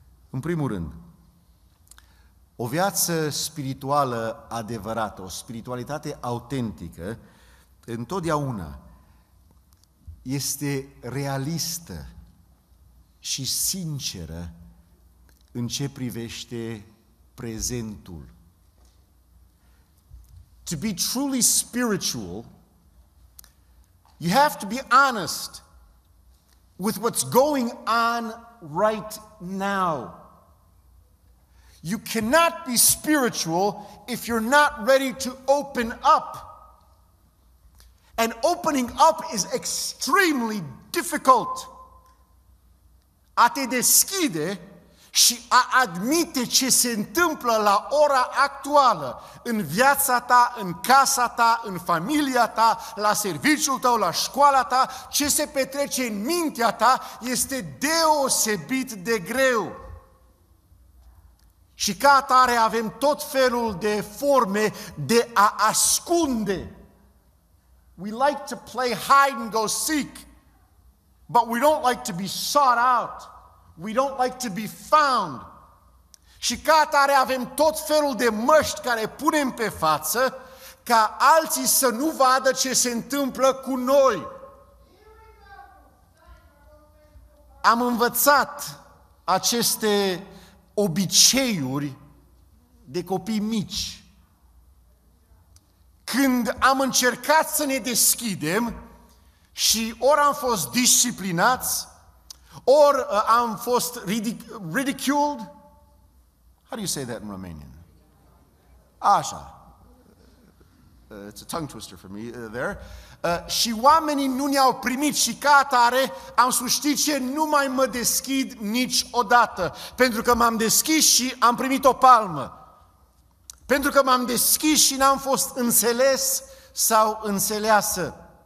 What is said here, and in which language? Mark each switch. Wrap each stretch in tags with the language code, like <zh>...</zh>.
<ro>În primul rând, o viață spirituală adevărată, o spiritualitate autentică, întotdeauna este realistă și sinceră în ce privește prezentul.</ro> <en>To be truly spiritual, you have to be honest with what's going on right now. You cannot be spiritual if you're not ready to open up. And opening up is extremely difficult.</en> <ro>A te deschide și a admite ce se întâmplă la ora actuală, în viața ta, în casa ta, în familia ta, la serviciul tău, la școala ta, ce se petrece în mintea ta, este deosebit de greu. Și ca atare avem tot felul de forme de a ascunde. We like to play hide and go seek, but we don't like to be sought out. We don't like to be found. Și ca atare avem tot felul de măști care punem pe față ca alții să nu vadă ce se întâmplă cu noi. Am învățat aceste obiceiuri de copii mici. Când am încercat să ne deschidem și ori am fost disciplinați, ori am fost</ro> <en>ridiculed. How do you say that in Romanian?</en> <ro>Așa.</ro> <en>It's a tongue twister for me there.</en> <ro>Și oamenii nu ne-au primit și ca atare am spus, știi ce, nu mai mă deschid niciodată. Pentru că m-am deschis și am primit o palmă. Pentru că m-am deschis și n-am fost înțeles sau înțeleasă.</ro>